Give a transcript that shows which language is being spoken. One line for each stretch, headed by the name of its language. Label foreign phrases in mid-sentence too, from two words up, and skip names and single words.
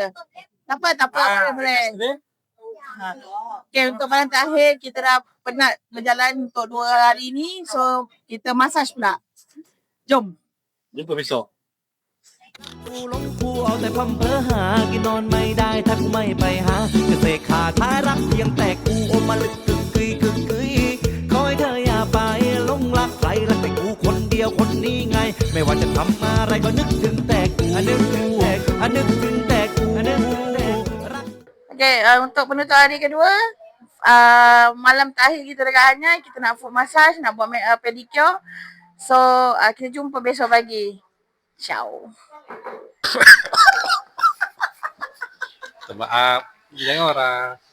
Malay: Tak apa boleh. Okay, untuk malam terakhir kita dah penat berjalan untuk 2 hari ni, so kita massage pula. Jom. Jumpa besok.
Thai: กูหลงกูเอาแต่พร่ำเพ้อหากินนอนไม่ได้ถ้ากูไม่ไปหาจะเสกขาท้ายรักเพียงแต่กูอมมาลึกกึกกึยขอให้เธออย่าไปหลงรักใครรักแต่กูคนเดียวคนนี้ไง ไม่ว่าจะทำอะไรก็นึกถึงแต่กูนึกถึงแต่กูรัก
Malay: Okay, untuk penutup hari kedua, malam terakhir kita dekat Hanyai, kita nak
English: foot massage,
Malay: nak buat pedicure. So, kita jumpa besok pagi. Ciao. Maaf, jangan orang.